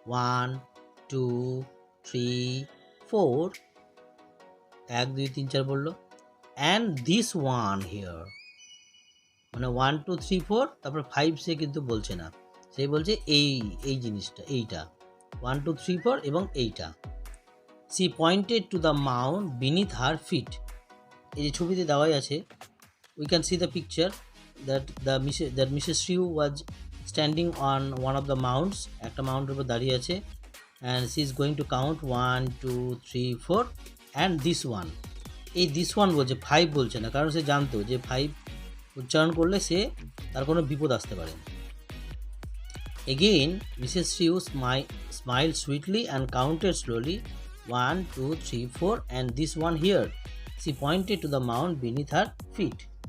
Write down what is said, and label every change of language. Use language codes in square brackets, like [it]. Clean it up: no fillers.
[bn] 1 2 3 4, 1 2 3 4 বললো। [en] and this one here, [bn] মানে 1 2 3 4, তারপর 5 সে কিন্তু বলছে না, সে বলছে এই এই জিনিসটা, এইটা 1 2 3 4 এবং এইটা। [en] She pointed to the mount beneath her feet. [bn] এই যে ছবিতে দেওয়াই আছে, [en] we can see the picture that Mrs. Shrew was standing on one of the mounts, [bn] একটা মাউন্টের উপর দাঁড়িয়ে আছে, [en] and she is going to count 1 2 3 4 and this one। [bn] এই this one বলছে, 5 বলছে না, কারণ সে জানতো যে 5 উচ্চারণ করলে সে তার কোনো বিপদ আসতে পারে। [en] Again Mrs. Shrew smiled sweetly and counted slowly 1 2 3 4 and this one here। She pointed to the mount beneath her feet।